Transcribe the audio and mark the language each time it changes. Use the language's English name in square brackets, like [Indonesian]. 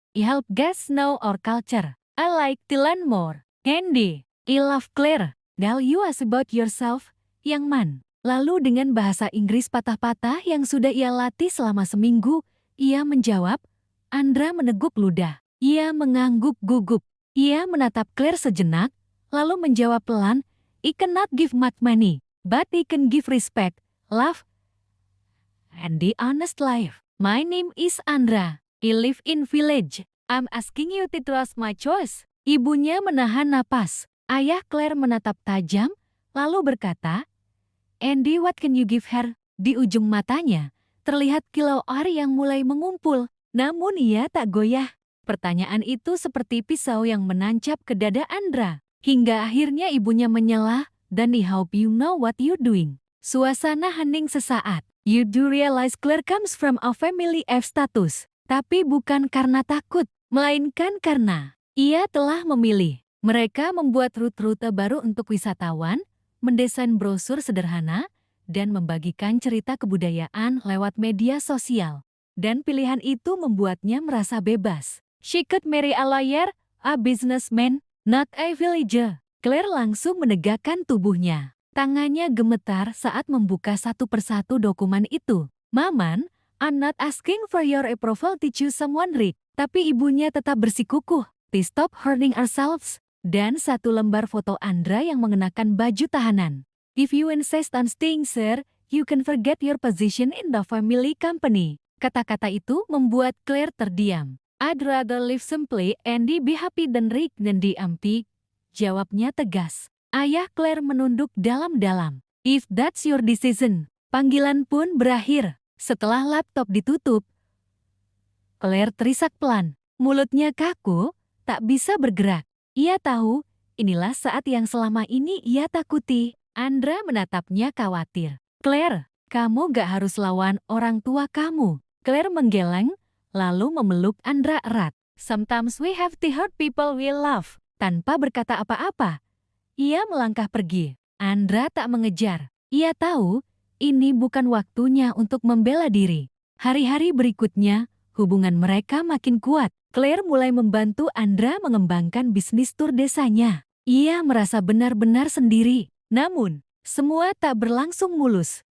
[English] I help guests know our culture. I like to learn more. Andy, I love Claire. Tell you us about yourself, Young Man. [Indonesian] Lalu dengan bahasa Inggris patah-patah yang sudah ia latih selama seminggu, ia menjawab. Andra meneguk ludah. Ia mengangguk gugup. Ia menatap Claire sejenak, lalu menjawab pelan, [English] I cannot give much money, but I can give respect, love, and the honest life. My name is Andra. I live in village. I'm asking you to trust my choice. [Indonesian] Ibunya menahan napas. Ayah Claire menatap tajam, lalu berkata, [English] Andy, what can you give her? [Indonesian] Di ujung matanya, terlihat kilau air yang mulai mengumpul. Namun ia tak goyah. Pertanyaan itu seperti pisau yang menancap ke dada Andra. Hingga akhirnya ibunya menyela, dan [English] I hope you know what you're doing. [Indonesian] Suasana hening sesaat. [English] You do realize Claire comes from a family of status. [Indonesian] Tapi bukan karena takut, melainkan karena ia telah memilih. Mereka membuat rute-rute baru untuk wisatawan, mendesain brosur sederhana, dan membagikan cerita kebudayaan lewat media sosial. Dan pilihan itu membuatnya merasa bebas. [English] She could marry a lawyer, a businessman, not a villager. [Indonesian] Claire langsung menegakkan tubuhnya. Tangannya gemetar saat membuka satu persatu dokumen itu. [English] Maman, I'm not asking for your approval to choose someone rich. [Indonesian] Tapi ibunya tetap bersikukuh. [English] To stop hurting ourselves. [Indonesian] Dan satu lembar foto Andra yang mengenakan baju tahanan. [English] If you insist on staying, sir, you can forget your position in the family company. [Indonesian] Kata-kata itu membuat Claire terdiam. [English] I'd rather live simply and be happy than rich than unhappy. [Indonesian] Jawabnya tegas. Ayah Claire menunduk dalam-dalam. [English] If that's your decision. [Indonesian] Panggilan pun berakhir. Setelah laptop ditutup, Claire terisak pelan. Mulutnya kaku, tak bisa bergerak. Ia tahu, inilah saat yang selama ini ia takuti. Andra menatapnya khawatir. Claire, kamu gak harus lawan orang tua kamu. Claire menggeleng, lalu memeluk Andra erat. [English] Sometimes we have to hurt people we love. [Indonesian] Tanpa berkata apa-apa, ia melangkah pergi. Andra tak mengejar. Ia tahu, ini bukan waktunya untuk membela diri. Hari-hari berikutnya, hubungan mereka makin kuat. Claire mulai membantu Andra mengembangkan bisnis tur desanya. Ia merasa benar-benar sendiri. Namun, semua tak berlangsung mulus.